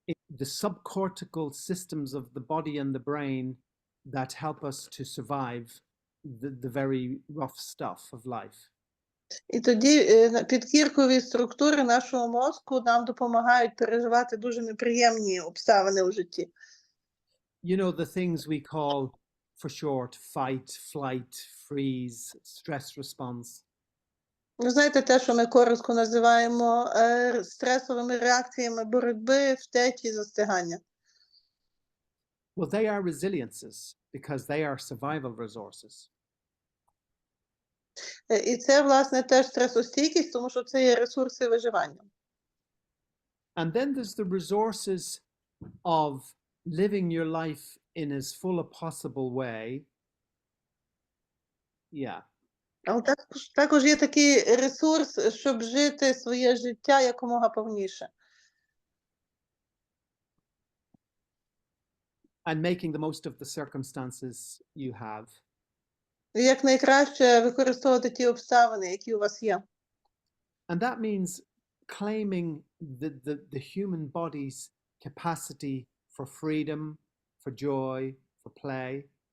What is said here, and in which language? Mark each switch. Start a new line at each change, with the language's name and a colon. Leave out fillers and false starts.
English: The subcortical systems of the body and the brain that help us to survive the very rough stuff of life.
Ukrainian: І тоді підкіркові структури нашого мозку нам допомагають переживати дуже неприємні обставини у житті.
English: You know, the things we call, for short, fight, flight, freeze, stress response.
Ukrainian: Ви знаєте, те, що ми коротко називаємо стресовими реакціями боротьби, втечі, застигання.
English: Well, they are resiliences because they are survival resources.
Ukrainian: І це, власне, теж стресостійкість, тому що це є ресурси виживання.
English: And then there's the resources of living your life in as full a possible way. Yeah.
Ukrainian: Але також є такий ресурс, щоб жити своє життя якомога повніше.
English: And making the most of the circumstances you have.
Ukrainian: І як найкраще використовувати ті обставини, які у вас є.
English: And that means claiming the human body's capacity for freedom, for joy, for play.